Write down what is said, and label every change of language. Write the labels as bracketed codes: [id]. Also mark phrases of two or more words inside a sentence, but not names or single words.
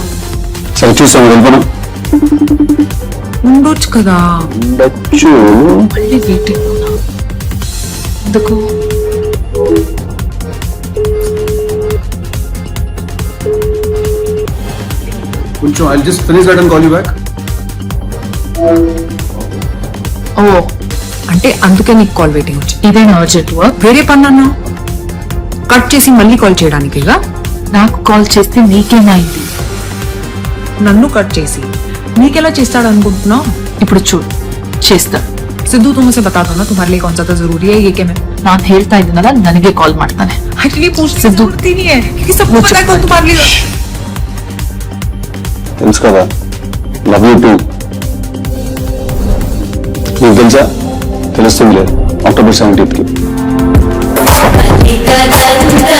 [te] సరే చూసాను, వెళ్ళిపోనా? ఉండొచ్చు కదా. ఉండొచ్చు. మళ్ళీ వెయిటింగ్ లో ఎందుకు? కొంచెం [en] I'll just finish that and call you back. [te] ఓ, అంటే అందుకే నీకు కాల్ వెయిటింగ్ వచ్చి. ఇదేనా అర్జెంట్ వర్క్? వేరే పని కట్ చేసి మళ్ళీ కాల్ చేయడానికిగా. నాకు కాల్ చేస్తే నీకేమైంది? నన్ను కట్ చేసి నీకెలా చేస్తాడు అనుకుంటున్నావు? ఇప్పుడు చూడు, చేస్తా. [hi] ಸಿದ್ದು तुमसे बता दो ना तुम्हारे लिए कौन सा जरूरी है ये क्या मैं [kn] ನಾನು ಹೇಳ್ತಾ ಇದ್ದೀನಲ್ಲ ನನಗೆ ಕಾಲ್ ಮಾಡ್ತಾನೆ. [hi] एक्चुअली पूछने की जरूरत ही नहीं है क्योंकि सबको पता है कौन तुम्हारे लिए. [te] తెలుసు కదా, [en] love you too. [te] నీకు తెలుసా? తెలుస్తుంది లేదు. అక్టోబర్ 17th